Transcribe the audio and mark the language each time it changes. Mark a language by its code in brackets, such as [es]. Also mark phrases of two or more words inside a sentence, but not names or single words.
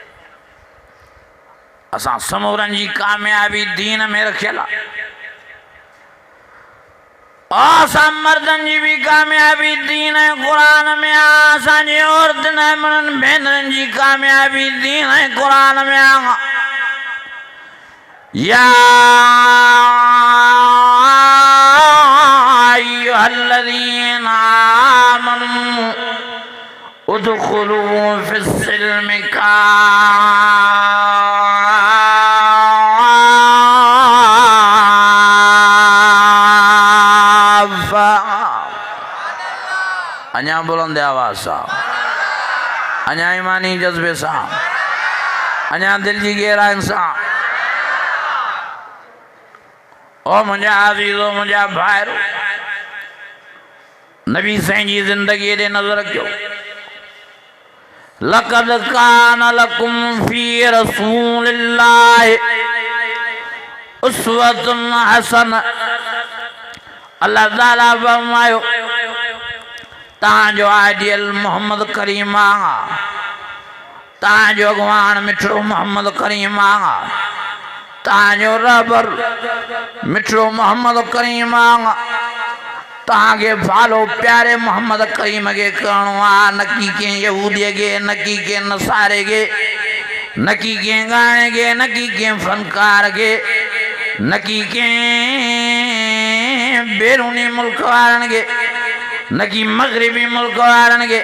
[sd] असां समूरनि जी कामयाबी दीन में रखियल आहे। असां मर्दनि जी भी कामयाबी दीन ऐं क़ुरान में आहे। असांजी औरतुनि ऐं मुड़नि भेनरुनि जी कामयाबी दीन ऐं क़ुरान में आहे। [ar] يا أيها الذين آمنوا ادخلوا في السلم كافة. [sd] अञा बुलंद आवाज़ सां, अञा ईमानी जज्बे सां, अञा दिल जी गहराइनि सां। ओ मुंहिंजा अज़ीज़ो, मुंहिंजा भाइरो, नबी साईं जी ज़िंदगी ॾे नज़र रखियो। [ar] لقد كان لكم في رسول الله أسوة حسنة. [sd] अल्लाह ताला फरमायो तव्हांजो आइडियल मोहम्मद करीम आहे, तव्हांजो अॻवान मिठड़ो मोहम्मद करीम आहे, तव्हांजो रहबर मिठड़ो मोहम्मद करीम आहे। तव्हांखे फॉलो प्यारे मोहम्मद करीम खे करिणो आहे, न की कंहिं यहूदीअ खे, न की कंहिं नसारे खे, न की कंहिं गाने खे, न की कंहिं फनकार खे, न की कंहिं बैरूनी मुल्क वारनि खे, न की मग़रिबी मुल्क वारनि खे।